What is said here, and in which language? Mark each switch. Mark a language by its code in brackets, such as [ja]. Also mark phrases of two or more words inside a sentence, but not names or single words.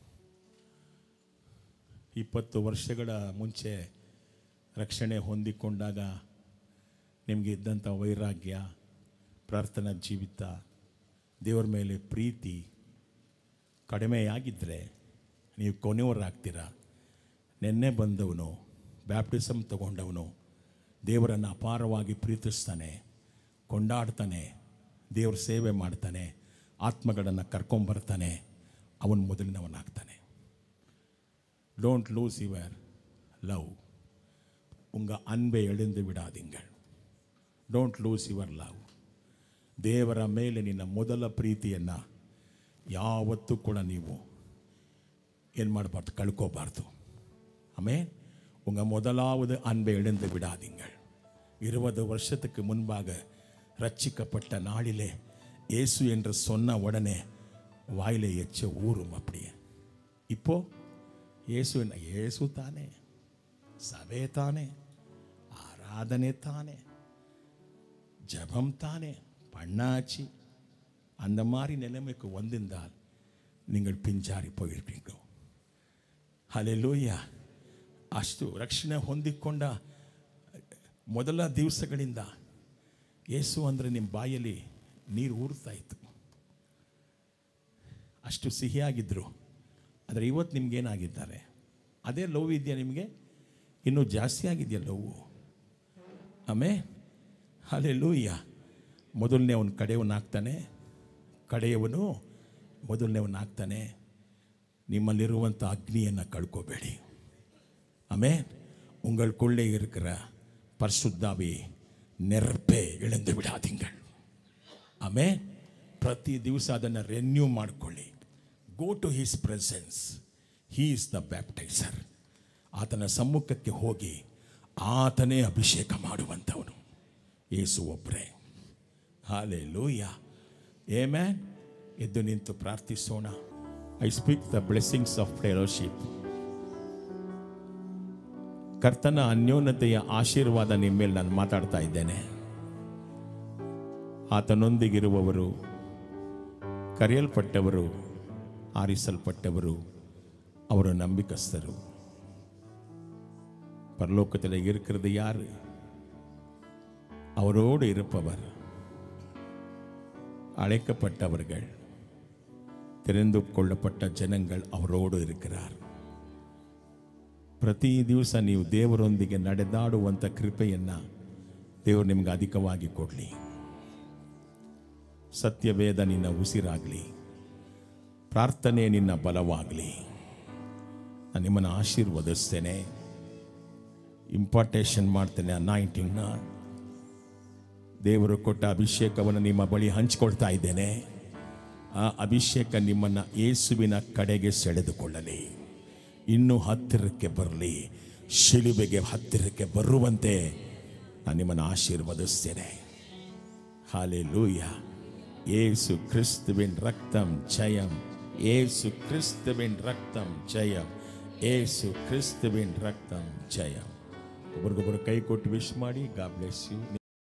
[kn] 20 ವರ್ಷಗಳ ಮುಂಚೆ ರಕ್ಷಣೆ ಹೊಂದಿಕೊಂಡಾಗ ನಿಮಗೆ ಇದ್ದಂಥ ವೈರಾಗ್ಯ, ಪ್ರಾರ್ಥನಾ ಜೀವಿತ, ದೇವರ ಮೇಲೆ ಪ್ರೀತಿ ಕಡಿಮೆಯಾಗಿದ್ದರೆ ನೀವು ಕೊನೆಯವರಾಗ್ತೀರ. ನೆನ್ನೆ ಬಂದವನು, ಬ್ಯಾಪ್ಟಿಸಮ್ ತಗೊಂಡವನು ದೇವರನ್ನು ಅಪಾರವಾಗಿ ಪ್ರೀತಿಸ್ತಾನೆ, ಕೊಂಡಾಡ್ತಾನೆ, ದೇವ್ರ ಸೇವೆ ಮಾಡ್ತಾನೆ, ಆತ್ಮಗಳನ್ನು ಕರ್ಕೊಂಬರ್ತಾನೆ, ಅವನು ಮೊದಲಿನವನಾಗ್ತಾನೆ. [en] Don't lose your love. [ta] உங்கள் அன்பை எழுந்து விடாதீங்கள். [en] Don't lose your love. [kn] ದೇವರ ಮೇಲೆ ನಿನ್ನ ಮೊದಲ ಪ್ರೀತಿಯನ್ನು ಯಾವತ್ತೂ ಕೂಡ ನೀವು ಏನು ಮಾಡಬಾರ್ದು, ಕಳ್ಕೋಬಾರ್ದು. [ta] ஆமென். உங்கள் முதலாவது அன்பை இழந்து விடாதீங்கள். 20 வருஷத்துக்கு முன்பாக ரட்சிக்கப்பட்ட நாளிலே இயேசு என்று சொன்ன உடனே வாயிலே எச்ச ஊறும். அப்படியே இப்போ இயேசு என்ன? இயேசு தானே, சபை தானே, ஆராதனை தானே, ஜபம் தானே பண்ணாச்சு. அந்த மாதிரி நிலைமைக்கு வந்திருந்தால் நீங்கள் பிஞ்சாரி போயிருப்பீங்க. [kn] ಹಲ್ಲೆಲೂಯಾ. ಅಷ್ಟು ರಕ್ಷಣೆ ಹೊಂದಿಕೊಂಡ ಮೊದಲ ದಿವಸಗಳಿಂದ ಯೇಸು ಅಂದರೆ ನಿಮ್ಮ ಬಾಯಲ್ಲಿ ನೀರು ಊರ್ತಾ ಇತ್ತು. ಅಷ್ಟು ಸಿಹಿಯಾಗಿದ್ದರು. ಆದರೆ ಇವತ್ತು ನಿಮಗೇನಾಗಿದ್ದಾರೆ? ಅದೇ ಲವ್ ಇದೆಯಾ ನಿಮಗೆ? ಇನ್ನೂ ಜಾಸ್ತಿ ಆಗಿದೆಯಾ ಲವ್? ಆಮೇಲೆ ಹಲ್ಲೆಲೂಯಾ. ಮೊದಲನೇವನು ಕಡೆಯವನಾಗ್ತಾನೆ, ಕಡೆಯವನು ಮೊದಲನೇವನಾಗ್ತಾನೆ. ನಿಮ್ಮಲ್ಲಿರುವಂಥ ಅಗ್ನಿಯನ್ನು ಕಳ್ಕೋಬೇಡಿ. [ta] ஆமென். உங்களுக்குள்ளே இருக்கிற பரிசுத்தாவி நெருப்பை இழந்து விடாதீங்கள். [kn] ಆಮೆನ್. ಪ್ರತಿ ದಿವಸ ಅದನ್ನು ರೆನ್ಯೂ ಮಾಡಿಕೊಳ್ಳಿ. [en] Go to His presence. He is the baptizer. [kn] ಆತನ ಸಮ್ಮುಖಕ್ಕೆ ಹೋಗಿ ಆತನೇ ಅಭಿಷೇಕ ಮಾಡುವಂಥವನು ಯೇಸು ಒಬ್ಬರೇ. ಹಲ್ಲೆಲೂಯಾ. ಆಮೆನ್. ಎದ್ದು ನಿಂತು ಪ್ರಾರ್ಥಿಸೋಣ. [en] I speak the blessings of fellowship. [kn] ಕರ್ತನ ಅನ್ಯೋನ್ಯತೆಯ ಆಶೀರ್ವಾದ ನಿಮ್ಮ ಮೇಲೆ ನಾನು ಮಾತಾಡ್ತಾ ಇದ್ದೇನೆ. ಆತನೊಂದಿಗಿರುವವರು, ಕರೆಯಲ್ಪಟ್ಟವರು, ಆರಿಸಲ್ಪಟ್ಟವರು, ಅವರು ನಂಬಿಕಸ್ಥರು. [ta] பரலோகத்தில் இருக்கிறது யாரு? அவரோடு இருப்பவர். அழைக்கப்பட்டவர்கள், தெரிந்து கொள்ளப்பட்ட ಜನங்கள் ಅವரோடு இருக்கிறார். [kn] ಪ್ರತಿ ದಿವಸ ನೀವು ದೇವರೊಂದಿಗೆ ನಡೆದಾಡುವಂಥ ಕೃಪೆಯನ್ನು ದೇವರು ನಿಮಗೆ ಅಧಿಕವಾಗಿ ಕೊಡಲಿ. ಸತ್ಯವೇದ ನಿನ್ನ ಉಸಿರಾಗಲಿ, ಪ್ರಾರ್ಥನೆ ನಿನ್ನ ಬಲವಾಗಲಿ. ನಾನು ನಿಮ್ಮನ್ನು ಆಶೀರ್ವದಿಸ್ತೇನೆ, ಇಂಪಾರ್ಟೇಷನ್ ಮಾಡ್ತೇನೆ. ಅನಾಯಿಂಟಿಂಗ್ನ ದೇವರು ಕೊಟ್ಟ ಅಭಿಷೇಕವನ್ನು ನಿಮ್ಮ ಬಳಿ ಹಂಚಿಕೊಳ್ತಾ ಇದ್ದೇನೆ. ಆ ಅಭಿಷೇಕ ನಿಮ್ಮನ್ನು ಯೇಸುವಿನ ಕಡೆಗೆ ಸೆಳೆದುಕೊಳ್ಳಲಿ, ಇನ್ನೂ ಹತ್ತಿರಕ್ಕೆ ಬರಲಿ, ಶಿಲುಬೆಗೆ ಹತ್ತಿರಕ್ಕೆ ಬರುವಂತೆ ನಾನು ನಿಮ್ಮನ್ನು ಆಶೀರ್ವದಿಸ್ತೇನೆ. [ta] ஹல்லேலூயா. இயேசு கிறிஸ்துவின் ரத்தம் ஜெயம். இயேசு கிறிஸ்துவின் ரத்தம் ஜெயம். இயேசு கிறிஸ்துவின் ரத்தம் ஜெயம். [kn] ಒಬ್ಬರಿಗೊಬ್ಬರು ಕೈ ಕೊಟ್ಟು ವಿಶ್ ಮಾಡಿ. [en] God bless you.